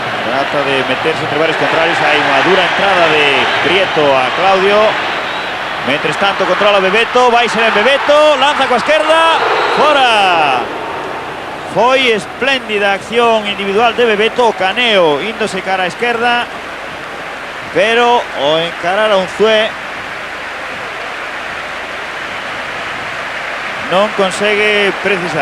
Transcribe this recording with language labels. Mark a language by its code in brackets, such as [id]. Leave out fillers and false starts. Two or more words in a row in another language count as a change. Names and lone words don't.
[es] Trata de meterse entre varios contrarios. Hay una dura entrada de Prieto a Claudio. Mientras tanto controla Bebeto. [gl] Vai ser en Bebeto. Lanza coa esquerda. Fora. Foi espléndida acción individual de Bebeto. O caneo índose cara a esquerda. Pero o encarar a Unzué non consegue precisar.